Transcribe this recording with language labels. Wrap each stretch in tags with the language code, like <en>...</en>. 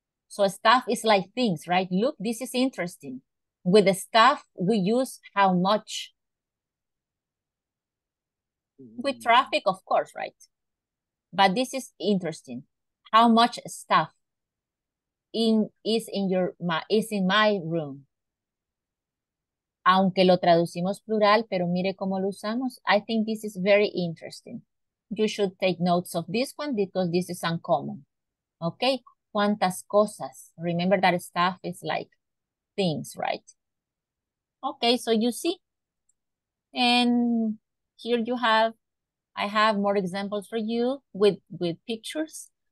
<en>So stuff is like things, right? Look, this is interesting. With the stuff, we use how much. With traffic, of course, right? But this is interesting. How much stuff is in my room?</en> <es>Aunque lo traducimos plural, pero mire cómo lo usamos.</es> <en>I think this is very interesting. You should take notes of this one because this is uncommon. Okay?</en> <es>¿Cuántas cosas?</es> <en>Remember that stuff is like things, right? Okay, so you see. And here you have, I have more examples for you with pictures.</en>